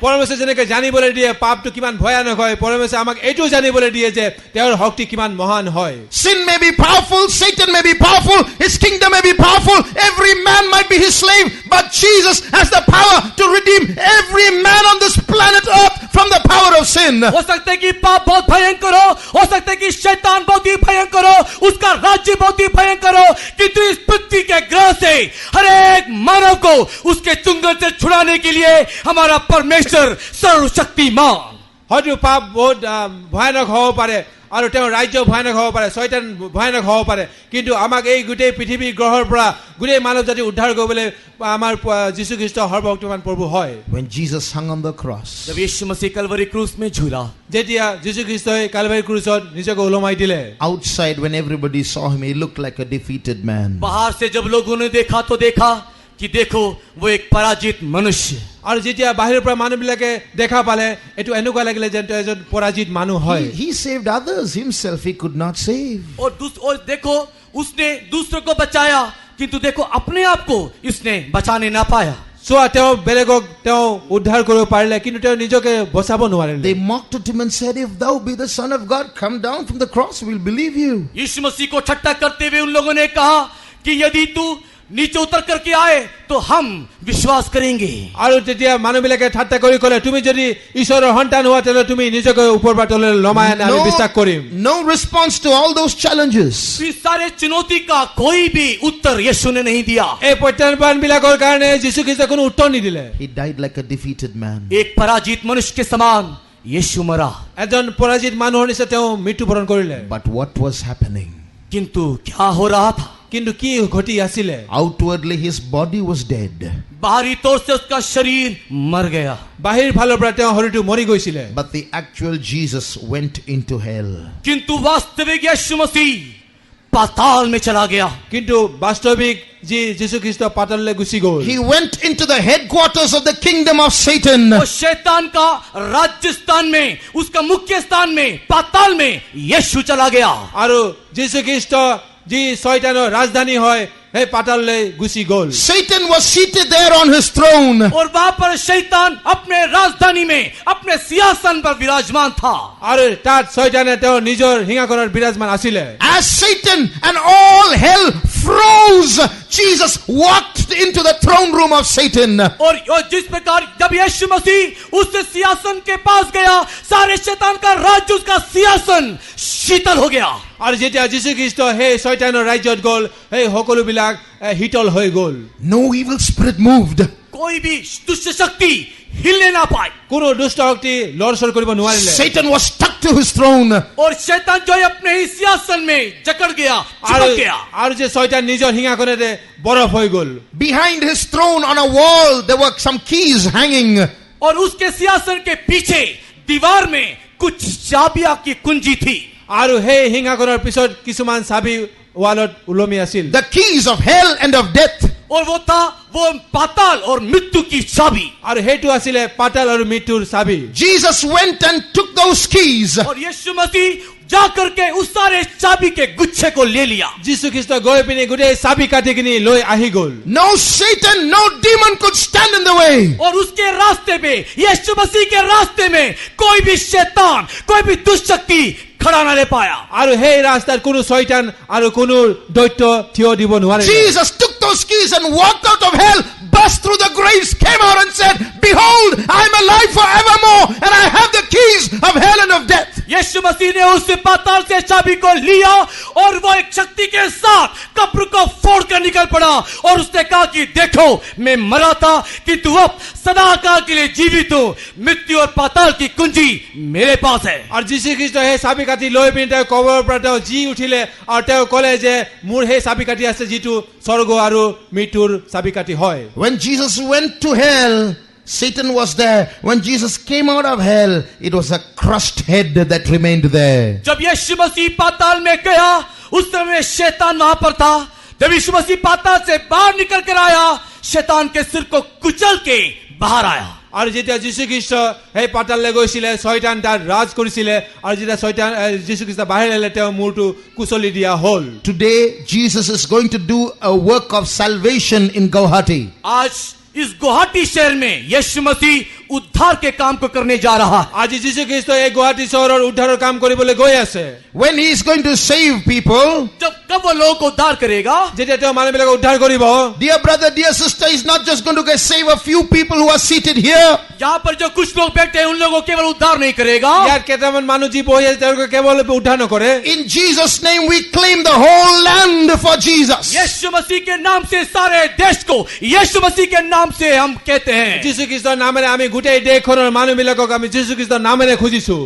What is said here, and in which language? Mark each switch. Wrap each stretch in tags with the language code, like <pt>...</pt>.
<as>পৰমেশ্বৰে যেনেকৈ জানিবলৈ দিয়ে পাপটো কিমান ভয়ানক হয়, পৰমেশ্বৰে আমাক এইটো জানিবলৈ দিয়ে যে তেওঁৰ শক্তি কিমান মহান হয়।</as> <en>Sin may be powerful, Satan may be powerful, his kingdom may be powerful, every man might be his slave, but Jesus has the power to redeem every man on this planet earth from the power of sin.</en> <hi>हो सकता है कि पाप बहुत भयंकर हो सकता है कि शैतान बहुत ही भयंकर हो, उसका राज्य बहुत ही भयंकर हो, किंतु इस पृथ्वी के ग्रह से हर एक मानव को उसके चुंगल से छुड़ाने के लिए हमारा परमेश्वर सर्वशक्तिमान।</hi> <as>হয়তো পাপ বহুত ভয়ানক হ'ব পাৰে আৰু তেওঁৰ ৰাজ্য ভয়ানক হ'ব পাৰে, শয়তান ভয়ানক হ'ব পাৰে, কিন্তু আমাক এই গোটেই পৃথিৱী গ্ৰহৰ পৰা গোটেই মানৱ জাতি উদ্ধাৰ কৰিবলৈ আমাৰ যীশু খ্ৰীষ্ট সৰ্বশক্তিমান প্ৰভু হয়।</as> <en>When Jesus hung on the cross,</en> <hi>जब यीशु मसीह कलवरी क्रूस में झूला,</hi> <as>যেতিয়া যীশু খ্ৰীষ্টই কালভাৰী ক্ৰুচত নিজকে ওলমাই দিলে,</as> <en>outside when everybody saw him, he looked like a defeated man.</en> <hi>बाहर से जब लोगों ने देखा तो देखा कि देखो वो एक पराजित मनुष्य।</hi> <as>আৰু যেতিয়া বাহিৰৰ পৰা মানুহবিলাকে দেখা পালে এইটো এনেকুৱা লাগিলে যেন তেওঁ এজন পৰাজিত মানুহ হয়।</as> <en>He saved others, himself he could not save.</en> <hi>और देखो उसने दूसरों को बचाया किंतु देखो अपने आप को इसने बचाने ना पाया।</hi> <as>চোৱা তেওঁ বেলেগক তেওঁ উদ্ধাৰ কৰিব পাৰিলে কিন্তু তেওঁ নিজকে বচাব নোৱাৰিলে।</as> <en>They mocked at him and said, if thou be the son of God, come down from the cross, we'll believe you.</en> <hi>यीशु मसीह को ठट्टा करते हुए उन लोगों ने कहा कि यदि तू नीचे उतर करके आए तो हम विश्वास करेंगे।</hi> <as>আৰু তেতিয়া মানুহবিলাকে ঠাট্টা কৰি ক'লে তুমি যদি ঈশ্বৰৰ সন্তান হোৱা তেনে তুমি নিজকে ওপৰৰ পৰা তললৈ নমাই আনি আমি বিশ্বাস কৰিম।</as> <en>No response to all those challenges.</en> <hi>इस सारे चुनौती का कोई भी उत्तर यीशु ने नहीं दिया।</hi> <as>এই প্ৰত্যাহ্বানবিলাকৰ কাৰণে যীশু খ্ৰীষ্টই কোনো উত্তৰ নিদিলে।</as> <en>He died like a defeated man.</en> <hi>एक पराजित मनुष्य के समान यीशु मरा।</hi> <as>এজন পৰাজিত মানুহৰ নিচিনা তেওঁ মৃত্যুবৰণ কৰিলে।</as> <en>But what was happening?</en> <hi>किंतु क्या हो रहा था?</hi> <as>কিন্তু কি ঘটি আছিলে?</as> <en>Outwardly his body was dead.</en> <hi>बाहरी तौर से उसका शरीर मर गया,</hi> <as>বাহিৰ ফালৰ পৰা তেওঁ শৰীৰটো মৰি গৈছিলে।</as> <en>But the actual Jesus went into hell.</en> <hi>किंतु वास्तविक यीशु मसीह पाताल में चला गया।</hi> <as>কিন্তু বাস্তৱিক যি যীশু খ্ৰীষ্ট পাতাললৈ গুচি গ'ল।</as> <en>He went into the headquarters of the kingdom of Satan.</en> <hi>वो शैतान का राज्य स्थान में, उसका मुख्य स्थान में, पाताल में यीशु चला गया।</hi> <as>আৰু যীশু খ্ৰীষ্ট যি শয়তানৰ ৰাজধানী হয় সেই পাতাললৈ গুচি গ'ল।</as> <en>Satan was seated there on his throne.</en> <hi>और वहां पर शैतान अपने राजधानी में अपने सिंहासन पर विराजमान था।</hi> <as>আৰু তাত শয়তানে তেওঁৰ নিজৰ সিংহাসনত বিৰাজমান আছিলে।</as> <en>As Satan and all hell froze, Jesus walked into the throne room of Satan.</en> <hi>और जिस प्रकार जब यीशु मसीह उस सिंहासन के पास गया, सारे शैतान का राज्य, उसका सिंहासन शीतल हो गया।</hi> <as>আৰু যেতিয়া যীশু খ্ৰীষ্ট সেই শয়তানৰ ৰাজ্যত গ'ল সেই সকলোবিলাক শীতল হৈ গ'ল।</as> <en>No evil spirit moved.</en> <hi>कोई भी दुष्ट शक्ति हिलने ना पाए।</hi> <as>কোনো দুষ্ট শক্তি লৰচৰ কৰিব নোৱাৰিলে</as> <en>Satan was stuck to his throne.</en> <hi>और शैतान जो है अपने ही सिंहासन में जकड़ गया,</hi> <as>আৰু</as> <hi>चिपक गया।</hi> <as>আৰু যে শয়তান নিজৰ সিংহাসনতে বৰফ হৈ গ'ল</as> <en>Behind his throne on a wall, there were some keys hanging.</en> <hi>और उसके सिंहासन के पीछे दीवार में कुछ चाबियां की कुंजी थी।</hi> <as>আৰু সেই সিংহাসনৰ পিছত কিছুমান চাবি ৱালত ওলমি আছিল</as> <en>The keys of hell and of death.</en> <hi>और वो था वो पाताल और मृत्यु की चाबी।</hi> <as>আৰু সেইটো আছিলে পাতাল আৰু মৃত্যুৰ চাবি</as> <en>Jesus went and took those keys.</en> <hi>और यीशु मसीह जा करके उस सारे चाबी के गुच्छे को ले लिया।</hi> <as>যীশু খ্ৰীষ্ট গৈ পিনে গোটেই চাবি কাটি কিনি লৈ আহি গ'ল</as> <en>No Satan, no demon could stand in the way.</en> <hi>और उसके रास्ते में, यीशु मसीह के रास्ते में कोई भी शैतान, कोई भी दुष्ट शक्ति खड़ा ना ले पाया।</hi> <as>আৰু সেই ৰাস্তাত কোনো শয়তান আৰু কোনো দৈত্য থিয় দিব নোৱাৰে</as> <en>Jesus took those keys and walked out of hell, burst through the graves, came out and said, "Behold, I am alive forevermore, and I have the keys of hell and of death."</en> <hi>यीशु मसीह ने उस पाताल से चाबी को लिया और वो एक शक्ति के साथ कब्र को फोड़ कर निकल पड़ा और उसने कहा कि देखो, मैं मरा था किंतु अब सदाकाल के लिए जीवित हूं। मृत्यु और पाताल की कुंजी मेरे पास है।</hi> <as>আৰু যীশু খ্ৰীষ্ট সেই চাবি কাটি লৈ পিনে তেওঁ কবৰৰ পৰা তেওঁ জি উঠিলে আৰু তেওঁ ক'লে যে মোৰ সেই চাবি কাটি আছে যিটো স্বৰ্গ আৰু মৃত্যুৰ চাবি কাটি হয়</as> <en>When Jesus went to hell, Satan was there. When Jesus came out of hell, it was a crushed head that remained there.</en> <hi>जब यीशु मसीह पाताल में गया उस समय शैतान वहां पर था। जब यीशु मसीह पाताल से बाहर निकल कर आया, शैतान के सिर को कुचल के बाहर आया।</hi> <as>আৰু যেতিয়া যীশু খ্ৰীষ্ট সেই পাতাললৈ গৈছিলে শয়তান তাত ৰাজ কৰিছিলে আৰু যেতিয়া শয়তান যীশু খ্ৰীষ্ট বাহিৰ আহিলে তেওঁ মূৰটো কুচলি দিয়া হ'ল</as> <en>Today, Jesus is going to do a work of salvation in Guwahati.</en> <hi>आज इस गुवाहाटी शहर में यीशु मसीह उद्धार के काम को करने जा रहा है।</hi> <as>আজি যীশু খ্ৰীষ্ট এই গুৱাহাটী চহৰৰ উদ্ধাৰৰ কাম কৰিবলৈ গৈ আছে</as> <en>When he is going to save people,</en> <hi>जब कब वो लोगों को उद्धार करेगा?</hi> <as>যেতিয়া তেওঁ মানুহবিলাকক উদ্ধাৰ কৰিব</as> <en>dear brother, dear sister, he's not just going to save a few people who are seated here.</en> <hi>यहाँ पर जो कुछ लोग बैठे हैं उन लोगों को केवल उद्धार नहीं करेगा।</hi> <as>ইয়াত কেইটামান মানুহ যি বহি আছে তেওঁলোকে কেৱল উদ্ধাৰ নকৰে</as> <en>In Jesus' name, we claim the whole land for Jesus.</en> <hi>यीशु मसीह के नाम से सारे देश को यीशु मसीह के नाम से हम कहते हैं।</hi> <as>যীশু খ্ৰীষ্টৰ নামেৰে আমি গোটেই দেশখনৰ মানুহবিলাকক আমি যীশু খ্ৰীষ্টৰ নামেৰে খুজিছো</as>